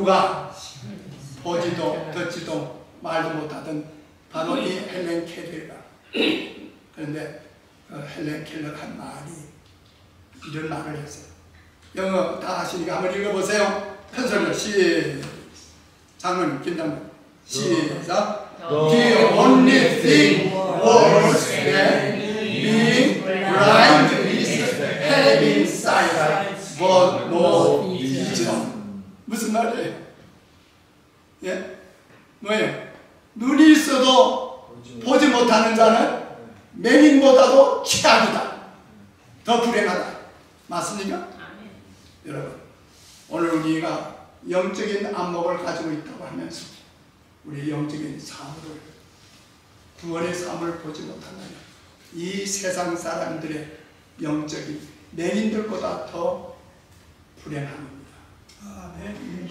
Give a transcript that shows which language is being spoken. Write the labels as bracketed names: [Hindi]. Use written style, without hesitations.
[Korean] 누가 보지도 듣지도 말도 못하던 바로 이 헬렌 켈러가. 그런데 그 헬렌 켈러가 한 말이 이런 말을 했어요. 영어 다 아시니까 한번 읽어보세요. 큰 소리로 장군 김장군 시작. [English] The only thing worse than being blind is having sight but no vision. [Korean] 무슨 말이에요? 예? 뭐예요? 눈이 있어도 보지 못하는 자는 맹인보다도 최악이다. 더 불행하다. 맞습니까? 여러분, 오늘 우리가 영적인 안목을 가지고 있다고 하면서 우리 영적인 삶을, 구원의 삶을 보지 못한다면 이 세상 사람들의 영적인 맹인들보다 더 불행합니다. 아멘.